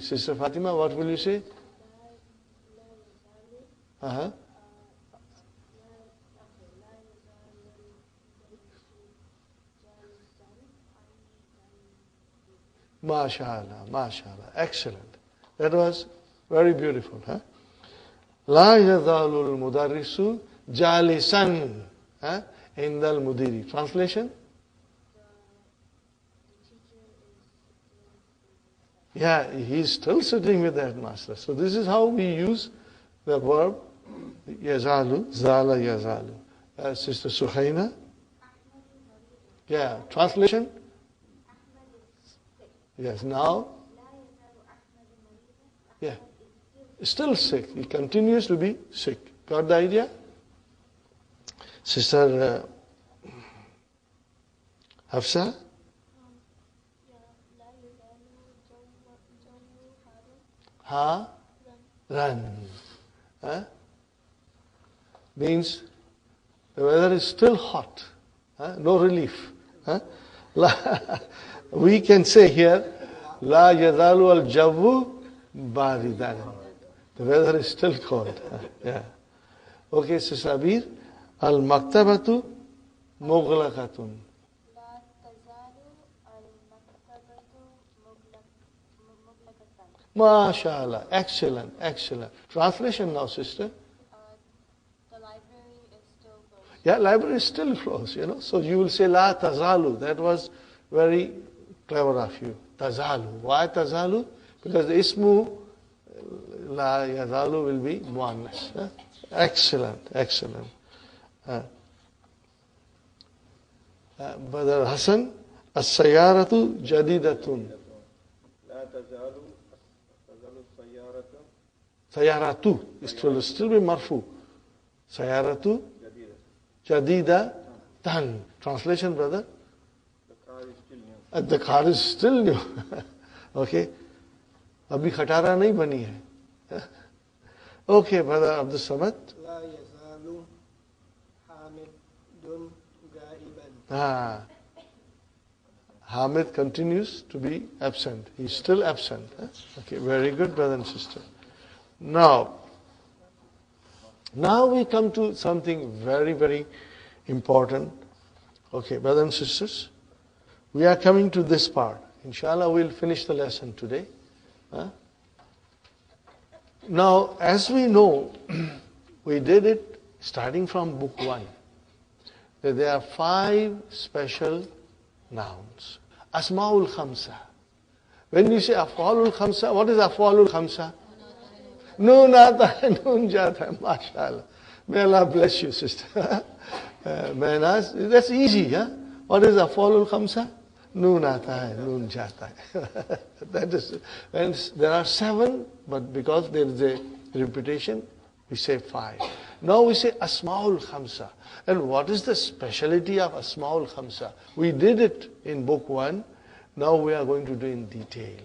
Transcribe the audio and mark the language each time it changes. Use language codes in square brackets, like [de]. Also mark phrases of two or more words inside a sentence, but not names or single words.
[en] Sister Fatima, what will you say? [ar] ما شاء الله، ما شاء الله. [en] Excellent. That was very beautiful. [ar] لا يزال المدرس جالسا عند المدير. [en] Translation? Yeah, he's still sitting with the headmaster. So this is how we use the verb [ar] يزال، زال يزال. [en] Sister Suhaina? Yeah, translation? Yes, now? Yeah, still sick. He continues to be sick. Got the idea? Sister Hafsa? Ha? Run. Huh? Means the weather is still hot. Huh? No relief. Huh? We can say here, [ar] لا يزال الجو باردا. [en] The weather is still cold. Yeah. Okay, Sister Abir. [ar] المكتبة مغلقة. لا تزال المكتبة مغلقة. [en] MashaAllah. Excellent, excellent. Translation now, sister. The library is still closed. Yeah, library is still closed. So you will say [ar] لا تزال. [en] That was very clever of you. Tazalu. Why tazalu? Because the [ar] اسم لا يزال [en] will be muannas. Excellent, excellent. Brother Hassan, [ar] السيارة جديدة. لا تزال السيارة Sayyaratu. [en] It will still be marfu. [ar] Sayyaratu جديدة. [en] jadidatan. Translation, brother? The car is still new. The car is still new. Okay. [hi] अभी ख़तरा नहीं बनी है. [en] Okay, brother Abdul Samad. [ar] لا يزال حامد غائبا. [en] Hamid continues to be absent. He's still absent. Okay, very good, brother and sister. Now we come to something very, very important. Okay, brothers and sisters, we are coming to this part. Inshallah, we'll finish the lesson today. Now, as we know, we did it starting from book 1. That there are 5 special nouns. [ar] أسماء الخمسة. [en] When you say [ar] أفعال الخمسة, [en] what is [ar] أفعال الخمسة? [hi] नून आता है, नून जाता है. [en] MashaAllah. May Allah bless you, sister. That's easy, huh? What is [ar] أفعال الخمسة? [hi] नून आता है, नून जाता है. [en] That is, and there are 7, but because there is a repetition, we say 5. Now we say [ar] أسماء الخمسة. [en] And what is the speciality of [ar] أسماء الخمسة? [en] We did it in book 1. Now we are going to do in detail.